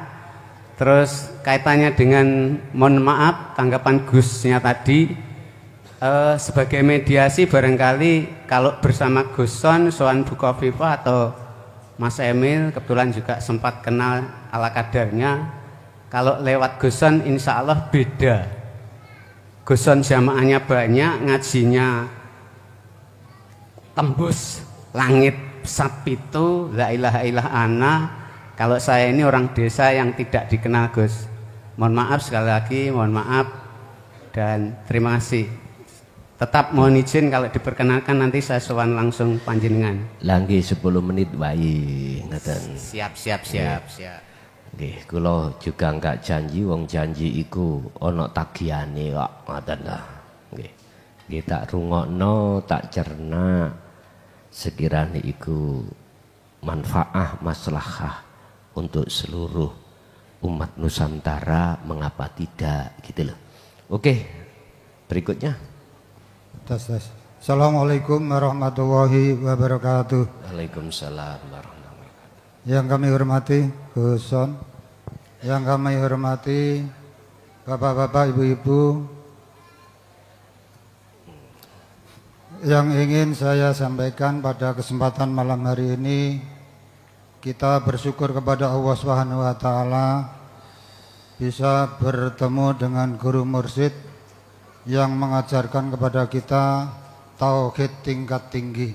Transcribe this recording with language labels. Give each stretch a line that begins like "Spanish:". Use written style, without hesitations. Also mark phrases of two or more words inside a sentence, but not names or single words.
Indonesian: Terus kaitannya dengan, mohon maaf tanggapan Gusnya tadi, sebagai mediasi barangkali kalau bersama Gus Son, soan Bukoviva atau Mas Emil, kebetulan juga sempat kenal ala kadarnya. Kalau lewat Gus Son
Arabic: إن شاء الله
Indonesian: beda. Gus Son jamaahnya banyak, ngajinya tembus
Javanese: langit sapitu,
Arabic: لا إله إلا الله أنا.
Indonesian: Kalau saya ini orang desa yang tidak dikenal Gus. Mohon maaf sekali lagi, mohon maaf dan terima kasih. Tetap mohon izin kalau diperkenalkan nanti saya sowan langsung panjenengan.
Javanese: Langgi 10 menit wae ngaten.
Indonesian: Siap.
Javanese: Nggih, kula juga enggak janji, wong janji iku ana tagihane kok, ngoten ta. Nggih. Nggih tak rungokno, tak cerna
Indonesian: sekiranya iku manfaah maslahah untuk seluruh umat Nusantara, mengapa tidak gitu loh. Oke, berikutnya. Tes.
Arabic: السلام عليكم ورحمة الله وبركاته. وعليكم السلام ورحمة الله وبركاته.
Indonesian: Yang kami hormati Gus Son, yang kami hormati bapak-bapak, ibu-ibu, yang ingin saya sampaikan pada kesempatan malam hari ini, kita bersyukur kepada Allah
Arabic: سبحانه وتعالى
Indonesian: bisa bertemu dengan guru mursyid yang mengajarkan kepada kita tauhid tingkat tinggi.